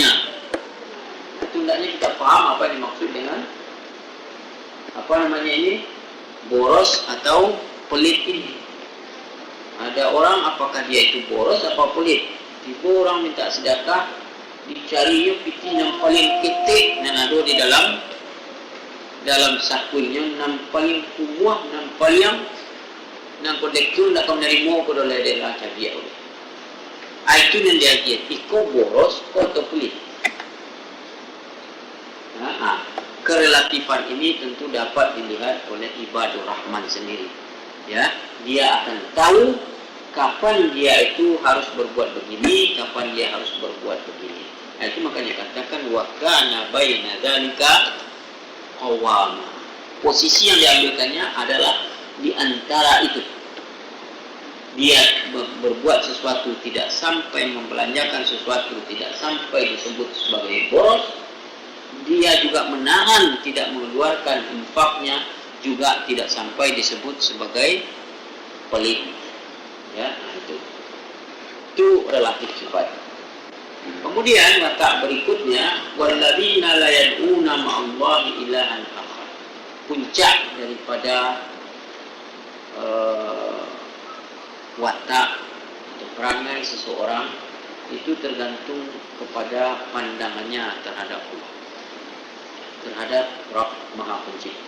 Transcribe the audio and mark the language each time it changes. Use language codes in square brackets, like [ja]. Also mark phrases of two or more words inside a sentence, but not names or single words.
[id] Itu hendaknya kita paham apa yang dimaksud dengan boros atau pelit ini. Ada orang, apakah dia itu boros atau pelit? Tiba orang minta sedekah, dicari piti yang paling ketik dan ada di dalam sakunya, yang paling kumuh, yang paling nang kodektur nak kau nerimo ko dole de la cabia. Itu yang dia lihat, iko boros atau pelit. Kerelatifan ini tentu dapat dilihat oleh [ar] عباد الرحمن [id] sendiri. Ya, dia akan tahu kapan dia itu harus berbuat begini, kapan dia harus berbuat begini. Nah, itu makanya katakan [ar] وكان بين ذلك قواما. [id] Posisi yang diambilkannya adalah di antara itu. Dia berbuat sesuatu tidak sampai membelanjakan sesuatu, tidak sampai disebut sebagai boros. Dia juga menahan tidak mengeluarkan infaknya, juga tidak sampai disebut sebagai pelit. Ya, itu relatif sifat. Kemudian watak berikutnya, [ar] والذين لا يدعون مع الله إلها آخر. [id] Puncak daripada watak atau perangai seseorang itu tergantung kepada pandangannya terhadap Allah, terhadap Rabb Maha Pencipta.